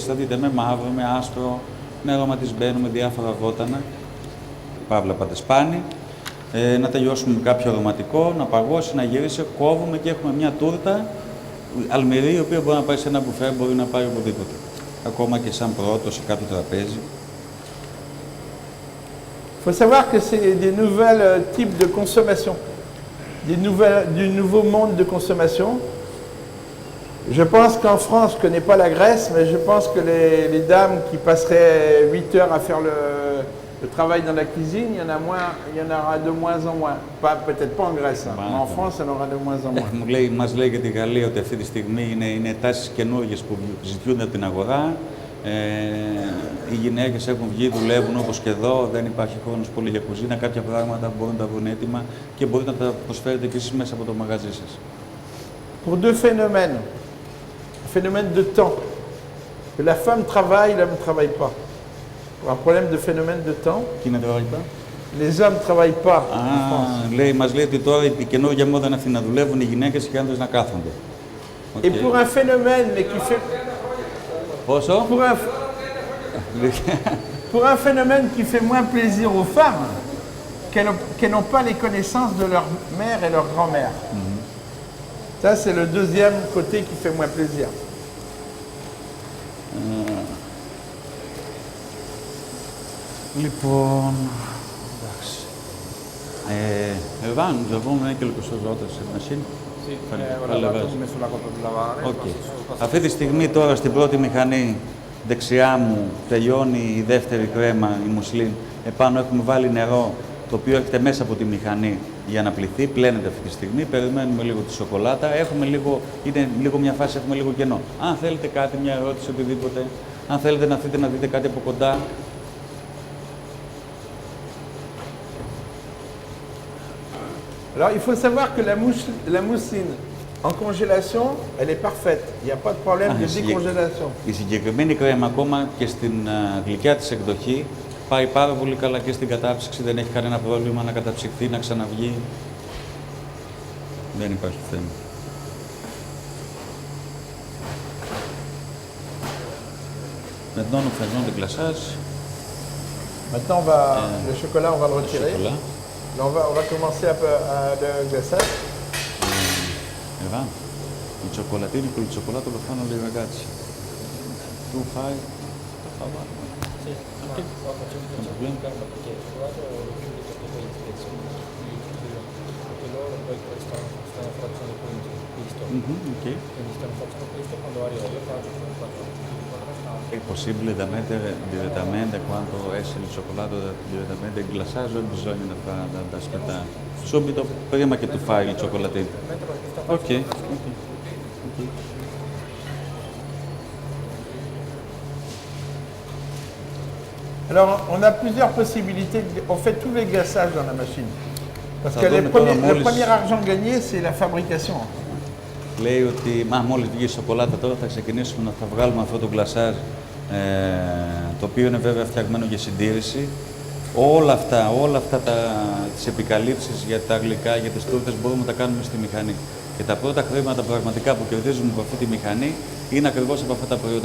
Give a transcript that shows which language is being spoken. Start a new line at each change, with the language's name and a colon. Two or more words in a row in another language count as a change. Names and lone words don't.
Greek: Θα δείτε με μαύρο, με άσπρο, με αρωματισμένο, με διάφορα βότανα, παύλα πατεσπάνι. Να τελειώσουμε με κάποιο αρωματικό, να παγώσει, να γυρίσει, κόβουμε και έχουμε μια τούρτα αλμυρή, η οποία μπορεί να πάει σε ένα μπουφέ, μπορεί να πάει οπουδήποτε. Ακόμα και σαν πρώτο σε κάποιο τραπέζι.
French: Il faut savoir que c'est des nouveaux types de consommation, du nouveau monde de consommation. Je pense qu'en France, je ne connais pas la Grèce, mais je pense que les dames qui passeraient 8 heures à faire le travail dans la cuisine, il y en aura de moins en moins. Peut-être pas en Grèce, hein, mais en France, il y en aura de moins en moins.
Greek: Μας λέει και τη Γαλλία ότι αυτή τη στιγμή είναι τάσεις καινούργιες που ζητιούνται από την αγορά. Οι γυναίκες έχουν βγει, δουλεύουν όπως και εδώ, δεν υπάρχει χρόνος πολύ για κουζίνα. Κάποια πράγματα μπορούν να τα βρουν έτοιμα και μπορείτε να τα προσφέρετε και εσείς μέσα από το μαγαζί σας.
French: Pour deux phénomènes. Un phénomène de temps. Que la femme travaille, l'homme ne travaille pas. Pour un problème de phénomène de temps,
Greek: Τι είναι τώρα, είπα?
French: les hommes ne travaillent pas en France.
Greek: Μας λέει ότι τώρα η καινούργια μόδα είναι αυτή, να δουλεύουν οι γυναίκες και οι άντρες να κάθονται.
French: Et pour un phénomène mais qui fait...
Greek: Πόσο?
French: Pour un phénomène qui fait moins plaisir aux femmes, qu'elles n'ont pas les connaissances de leur mère et leur grand-mère. Ça, c'est le deuxième côté qui fait moins plaisir.
Greek: Λοιπόν, εντάξει.
French: Evan, nous avons quelque chose d'autre cette machine.
Italian: Sì, Fai- ora fai vado, lavare. ho messo la copa per lavare. Οκ. passo-
Greek: Αυτή τη στιγμή τώρα στην πρώτη μηχανή δεξιά μου τελειώνει η δεύτερη κρέμα, η μουσλίν. Επάνω έχουμε βάλει νερό, το οποίο έρχεται μέσα από τη μηχανή για να πληθεί. Πλένεται αυτή τη στιγμή. Περιμένουμε λίγο τη σοκολάτα. Είναι λίγο μια φάση, έχουμε λίγο κενό. Αν θέλετε κάτι, μια ερώτηση, οτιδήποτε. Αν θέλετε να έρθετε να δείτε κάτι από κοντά.
French: Alors, il faut savoir que la mousseline en congélation, elle est parfaite. Il n'y a pas de problème de décongélation.
Greek: Η συγκεκριμένη κρέμα ακόμα και στην γλυκιά της εκδοχή πάει πάρα πολύ καλά και στην κατάψυξη. Δεν έχει κανένα πρόβλημα να καταψυχθεί, να ξαναβγεί. Δεν υπάρχει θέμα.
French: Maintenant, nous faisons le glaçage. Maintenant, le chocolat, on va le retirer. Chocolat. Là, on va commencer le glaçage.
Italian: Eva, il cioccolatino con il cioccolato lo fanno le ragazze. Tu fai? Sì, anche qua facciamo calma perché il cioccolato lo chiude perché poi ispezioni perché loro poi stanno facendo questo. Ok. Quindi stiamo facendo questo quando arriva io faccio È possibile da mettere direttamente quando esce il cioccolato direttamente il glaçage o bisogna da aspettare? Subito prima che tu fai il cioccolatino. Ok.
French: Alors, on a plusieurs possibilités. On fait tous les glaçages dans la machine. Parce Ça que donne le premier argent gagné, c'est la fabrication.
Greek: Λέει ότι μόλις βγει η σοκολάτα τώρα θα ξεκινήσουμε να θα βγάλουμε αυτό το γκλασάζ, το οποίο είναι βέβαια φτιαγμένο για συντήρηση. Όλα αυτά τις επικαλύψεις για τα γλυκά, για τις τούρτες μπορούμε να τα κάνουμε στη μηχανή. Και τα πρώτα χρήματα πραγματικά που κερδίζουμε από αυτή τη μηχανή είναι ακριβώς από αυτά τα προϊόντα.